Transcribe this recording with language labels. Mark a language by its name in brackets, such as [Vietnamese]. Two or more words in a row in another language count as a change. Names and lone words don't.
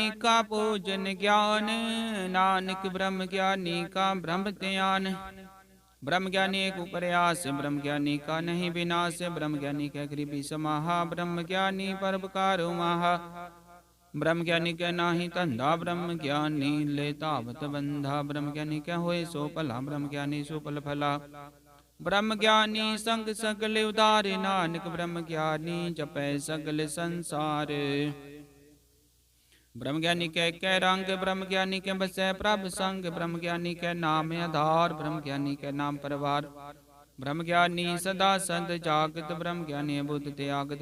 [Hindi] का पूजन ज्ञान, नानक ब्रह्म ज्ञानी का ब्रह्म ध्यान, ब्रह्म ज्ञानी एक प्रयास, ब्रह्म ज्ञानी का नहीं विनाश, ब्रह्म ज्ञानी के गरीबी समाहा, ब्रह्म ज्ञानी परोपकारो माहा, ब्रह्म ज्ञानी के नाही धंधा, ब्रह्म ज्ञानी ले तावत बंधा, ब्रह्म ज्ञानी के होए सो भला, ब्रह्म ज्ञानी सुफल फला, ब्रह्म ज्ञानी संग सगल उदार, नानक ब्रह्म ज्ञानी जपै सगल संसार, ब्रह्म ज्ञानी के रंग, ब्रह्म ज्ञानी के बसै प्रभ संग, ब्रह्म ज्ञानी के नाम आधार, ब्रह्म ज्ञानी के नाम परवार, ब्रह्म ज्ञानी सदा संत जागत, ब्रह्म ज्ञानी बुद्ध त्यागत,